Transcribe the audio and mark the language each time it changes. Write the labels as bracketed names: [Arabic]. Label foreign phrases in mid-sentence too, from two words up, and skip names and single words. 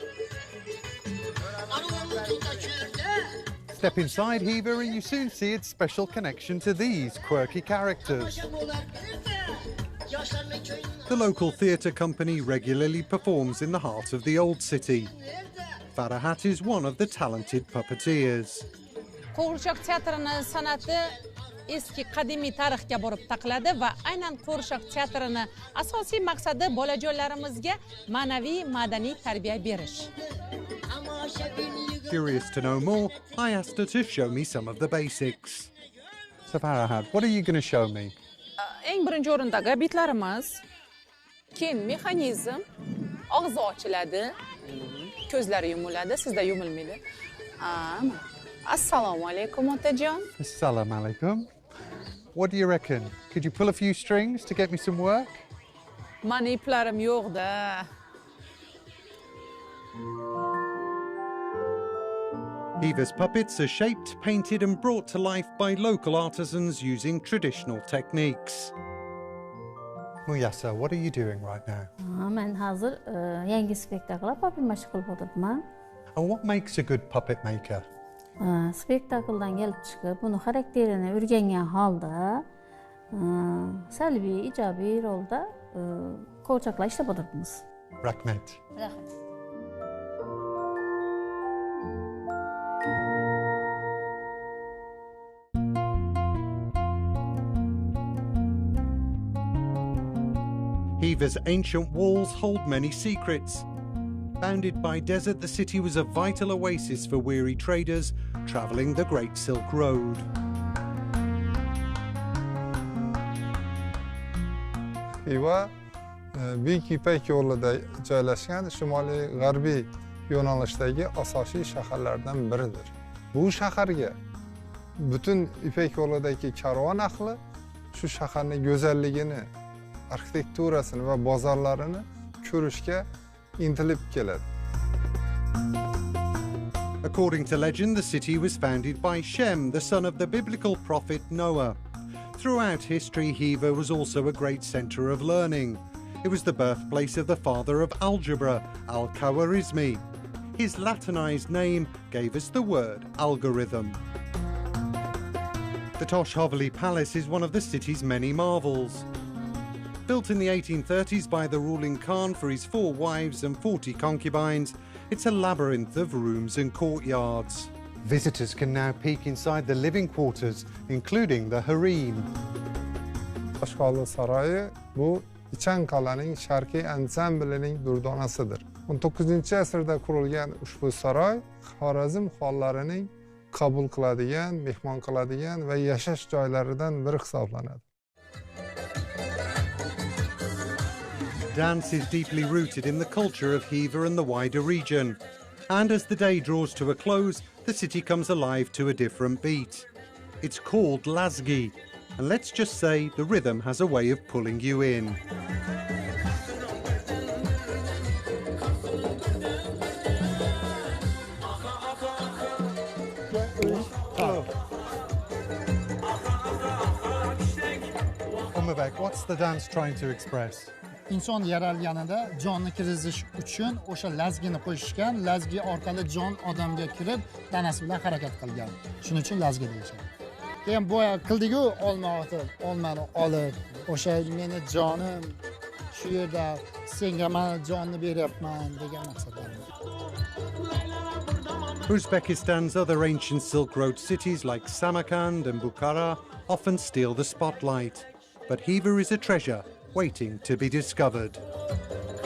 [English] Step inside Xiva and you soon see its special connection to these quirky characters. The local theatre company regularly performs in the heart of the old city. Farahat is one of the talented puppeteers. [Uzbek] Qo'g'irchoq teatrining san'ati eski qadimiy tarixga borib taqaladi va aynan qo'g'irchoq teatrining asosiy maqsadi bolajonlarimizga ma'naviy madaniy tarbiya berish. [English] Curious to know more, I asked her to show me some of the basics. So Farahat, what are you going to show me? [Uzbek] Eng birinchi o'rindagi bitlarimiz, keyin mexanizm, og'zi ochiladi, ko'zlari yumiladi, sizda yumilmaydi. Assalomu alaykum otajon. [Arabic] السلام عليكم. [English] What do you reckon? Could you pull a few strings to get me some work? [Uzbek] Mani iplarim yo'q-da. [English] Xiva's puppets are shaped, painted and brought to life by local artisans using traditional techniques. Muyasa, what are you doing right now? [Uzbek] Men hozir yangi spektakllar puppet mash qilib o'tiribman. [English] And what makes a good puppet maker? [Uzbek] Spektakldan kelib chiqib, buni xarakterini o'rgangan holda, salbiy, ijobiy rolda qo'g'irchoqlar ishlab o'tiribmiz. Rahmat. Rahmat. [English] Xiva's ancient walls hold many secrets. Bounded by desert, the city was a vital oasis for weary traders travelling the Great Silk Road. [Uzbek] Xiva Buyuk Ipak yo'lida joylashgan shimoliy-g'arbiy yo'nalishdagi asosiy shaharlardan biridir. Bu shaharga butun Ipak yo'lidagi karvon ahli shu shaharning go'zalligini, arxitekturasini va bozorlarini ko'rishga intilib keladi. [English] According to legend, the city was founded by Shem, the son of the biblical prophet Noah. Throughout history, Xiva was also a great centre of learning. It was the birthplace of the father of algebra, Al-Khwarizmi. His Latinized name gave us the word algorithm. The Tosh Hovli Palace is one of the city's many marvels. Built in the 1830s by the ruling Khan for his 4 wives and 40 concubines, it's a labyrinth of rooms and courtyards. Visitors can now peek inside the living quarters, including the harem. [Uzbek] Tosh Hovli saroyi bu Ichin Kalaning sharqiy ansamblining durdonasidir. 19-asrda qurilgan ushbu saroy Xorazm xonlarining qabul qiladigan, mehmon qiladigan va yashash joylaridan biri hisoblanadi. [English] Dance is deeply rooted in the culture of Xiva and the wider region. And as the day draws to a close, the city comes alive to a different beat. It's called Lazgi, and let's just say the rhythm has a way of pulling you in. Umabek, what's the dance trying to express? [Uzbek] inson yaralganida jonni kirizish uchun o'sha lazgini qo'shishgan, lazgi orqali jon odamga kirib, tanasi bilan harakat qilgan. Shuning uchun lazgi deyishadi. Keyin boya qildigu olmani olib, o'sha meni jonim shu yerda senga men jonni beryapman degan maqsadda. [English] Uzbekistan's other ancient Silk Road cities like Samarkand and Bukhara often steal the spotlight. But Xiva is a treasure waiting to be discovered.